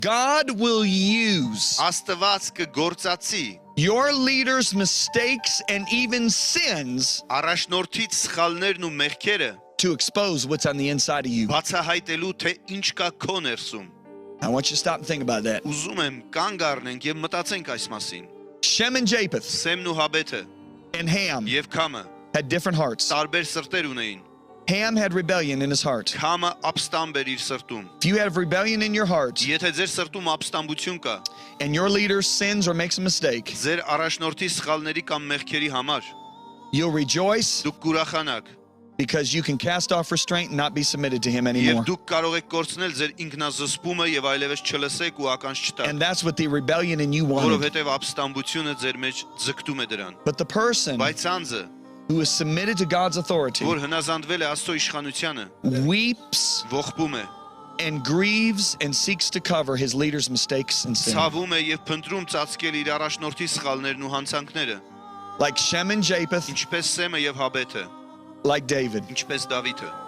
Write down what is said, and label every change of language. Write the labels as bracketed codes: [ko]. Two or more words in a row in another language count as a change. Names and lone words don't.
[en] God will use [hy] Աստված կգործածի [en] your leaders' mistakes and even sins [hy] առաջնորդից սխալներն ու մեղքերը [en] to expose what's on the inside of you. [hy] բացահայտելու թե ինչ կա քո ներսում։ [en] I want you to stop and think about that. [hy] Ուզում եմ կանգ առնենք եւ մտածենք այս մասին։ [en] Shem and Japheth [hy] Սեմն ու Հաբեթը [en] and Ham [hy] եւ Քամը [en] had different hearts. [hy] տարբեր սրտեր ունեին։ [en] Ham had rebellion in his heart. [hy] Քամը ապստամբ էր իր սրտում։ [en] If you have rebellion in your heart [hy] Եթե ձեր սրտում ապստամբություն կա, [en] and your leader sins or makes a mistake, [hy] ձեր առաջնորդի սխալների կամ մեղքերի համար, [en] you'll rejoice [hy] դուք կուրախանաք [en] because you can cast off restraint and not be submitted to him [hy] եւ [en] anymore. [hy] դուք կարող եք կորցնել ձեր ինքնազսպումը եւ այլևս չլսեք ու ականջ չտաք, [en] And that's what the rebellion in you wanted. [hy] որովհետեւ ապստամբությունը ձեր մեջ ձգտում է դրան։ [en] But the person [hy] Բայց անձը, [en] who is submitted to God's authority [hy] որ հնազանդվել է Աստծո իշխանությանը, [en] weeps [hy] ողբում է, [en] and grieves and seeks to cover his leader's mistakes and sin. [hy] ցավում է եւ փնտրում ծածկել իր առաջնորդի սխալներն ու հանցանքները, [en] Like Shem and Japheth, [hy] ինչպես Սեմը եւ Հաբեթը, [en] like David. [hy] ինչպես Դավիթը։